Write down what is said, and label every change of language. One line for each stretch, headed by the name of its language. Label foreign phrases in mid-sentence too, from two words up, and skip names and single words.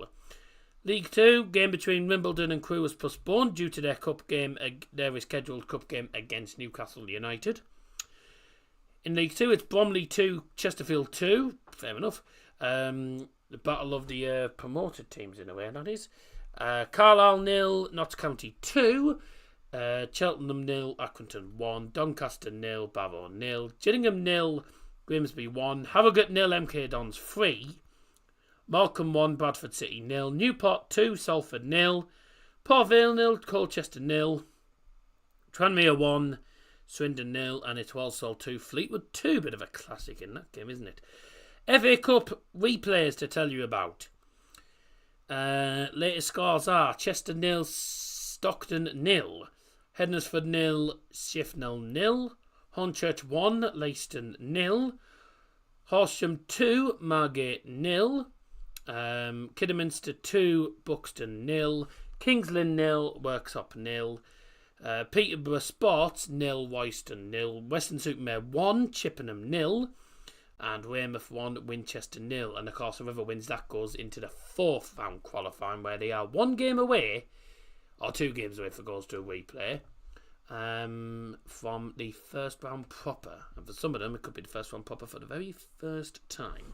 English: League 2, game between Wimbledon and Crewe was postponed due to their rescheduled cup game against Newcastle United. In League 2, it's Bromley 2, Chesterfield 2, fair enough. The battle of the promoted teams in a way, that is. Carlisle 0, Notts County 2, Cheltenham 0, Accrington 1, Doncaster 0, Barrow 0, Gillingham 0, Grimsby 1, Harrogate 0, MK Dons 3, Morecambe 1, Bradford City 0, Newport 2, Salford 0, Port Vale 0, Colchester 0, Tranmere 1, Swindon 0, and it's Walsall 2, Fleetwood 2. Bit of a classic in that game, isn't it? FA Cup replays to tell you about. Latest scores are Chester 0, Stockton 0, Hednesford 0, Shifnal 0, Hornchurch 1, Leiston 0, Horsham 2, Margate 0, Kidderminster 2, Buxton 0, Kings Lynn 0, Worksop 0, Peterborough Sports 0, Royston 0, Weston-super-Mare 1, Chippenham 0, and Weymouth 1, Winchester 0. And of course, whoever wins that goes into the 4th round qualifying, where they are 1 game away, or 2 games away if it goes to a replay, from the first round proper. And for some of them, it could be the first round proper for the very first time.